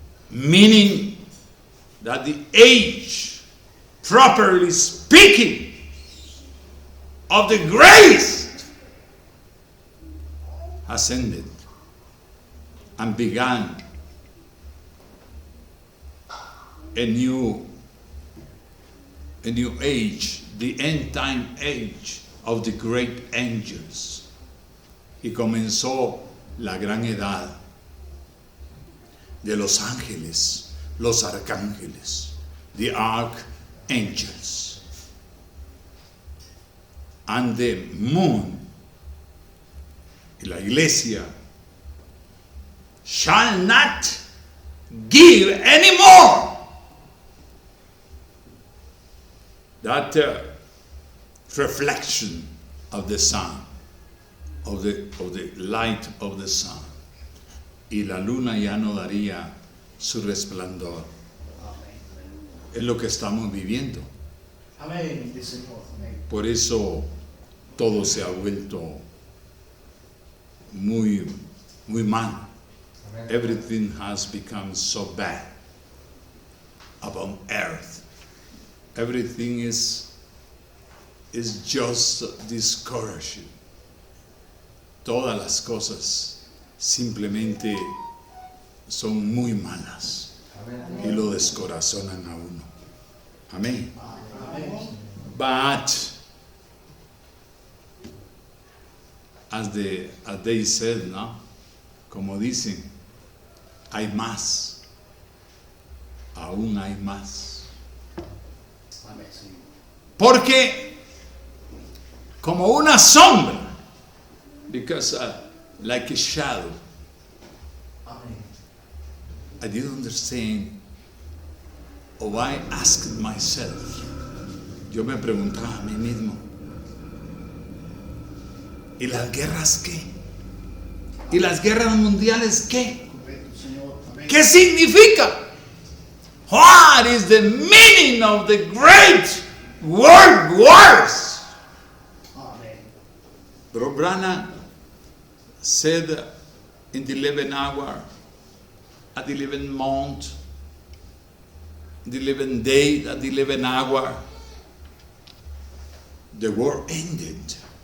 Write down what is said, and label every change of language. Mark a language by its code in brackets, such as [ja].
[en] meaning that the age, properly speaking, of the grace has ended and began a new age, the end time age of the great angels. [es] Y comenzó la gran edad de los ángeles, los arcángeles, [en] the archangels. And the moon, [es] la iglesia, [en] shall not give anymore that reflection of the sun, of the light of the sun. [es] Y la luna ya no daría su resplandor. Es lo que estamos viviendo. Amén. Sí, Señor. Amén. Por eso todo se ha vuelto muy, muy mal. [en] Everything has become so bad upon earth. Everything is just discouraging. [es] Todas las cosas simplemente son muy malas y lo descorazonan a uno. Amén. Amén. [en] But as they said, ¿no? [es] Como dicen, hay más. Aún hay más. Amén, Señor. Porque como una sombra, [en] because like a shadow, [es] Amén. [en] I didn't understand, or I asked myself, [es] yo me preguntaba a mí mismo, ¿y las guerras qué? ¿Y las guerras mundiales qué? Correcto, Señor. Amén. ¿Qué significa? [en] What is the meaning of the great world wars? [es] Amén. [en] Bro Branham said in the 11th hour, at the 11th month, the 11th day, at the 11th hour, the war ended.